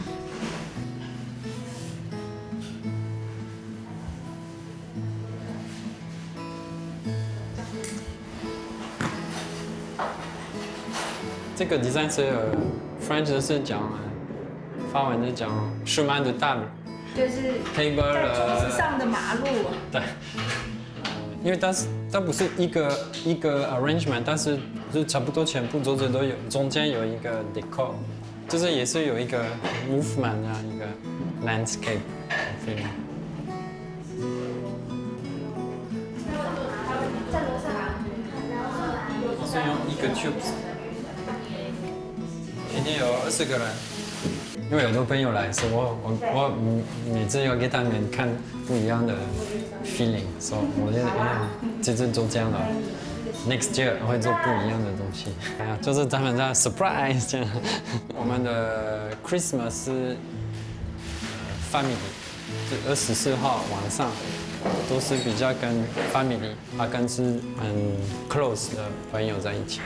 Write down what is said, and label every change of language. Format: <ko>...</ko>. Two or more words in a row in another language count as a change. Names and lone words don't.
<zh>这个 design 是French 是讲，法文是讲</zh> <fr>chemin de table，</fr> <zh>就是 table 在桌子上的马路。对。因为它不是一个 arrangement， 但是就差不多全部桌子都有，中间有一个 decor， 就是也是有一个 movement 啊，一个</zh> <en>landscape feeling。</en> <zh>是用一个 tubes， 今天有20个人，因为有很多朋友来，所以我每次要给他们看不一样的 feeling， 所以我觉得这次做这样的 ，</zh> <en>next year</en> <zh>会做不一样的东西，就是他们在 surprise 这样。我们的 Christmas 是family， 就24号晚上都是比较跟 family， 跟是很 close 的朋友在一起。</zh>